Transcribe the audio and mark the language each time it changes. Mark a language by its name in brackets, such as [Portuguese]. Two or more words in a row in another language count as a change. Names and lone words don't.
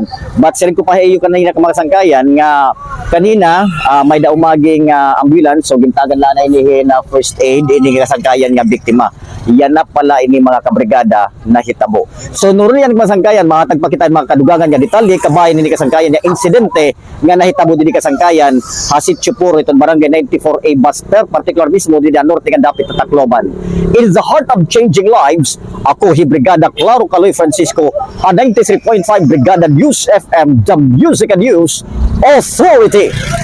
[Waray] But sirin ko pa iyo kanina ka mga sangkayan nga kanina may daumaging ambulance so gintagan la na ini na [English] first aid [Waray] ini kasangkayan nga biktima. Yan na pala ini mga kabrigada na hitabo. So nuron yan mga sangkayan mga tagpakitaan mga kadugangan nga detalye kabayan ini kasangkayan nga insidente nga nahitabo didi kasangkayan Sitio Puro iton barangay 94A Basper particular mismo didi norte nga dapit sa Tacloban. [English] It is the heart of changing lives. [Waray] Ako hi Brigada Claro Caloy Francisco 93.5 Brigada News FM, [English] the Music and News Authority.